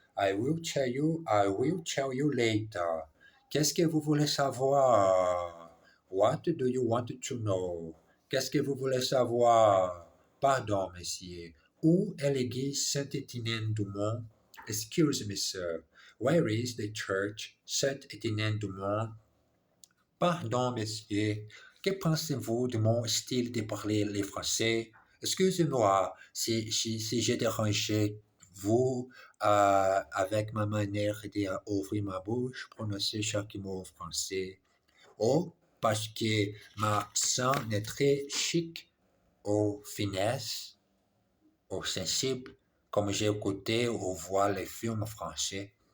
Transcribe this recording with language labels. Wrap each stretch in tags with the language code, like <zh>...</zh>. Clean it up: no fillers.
<en>I will tell you later.</en> <fr>Qu'est-ce que vous voulez savoir?</fr> <en>What do you want to know?</en> <fr>Qu'est-ce que vous voulez savoir? Pardon, monsieur. Où est l'église Saint-Étienne-du-Mont?</fr> <en>Excuse me, sir. Where is the church Saint-Étienne-du-Mont?</en> <fr>Pardon, monsieur. Que pensez-vous de mon style de parler le français? Excusez-moi si j'ai dérangé vous avec ma manière d'ouvrir ma bouche, prononcer chaque mot français. Oh, parce que ma accent est très chic, au finesse, au sensible, comme j'ai écouté ou voir les films français.</fr>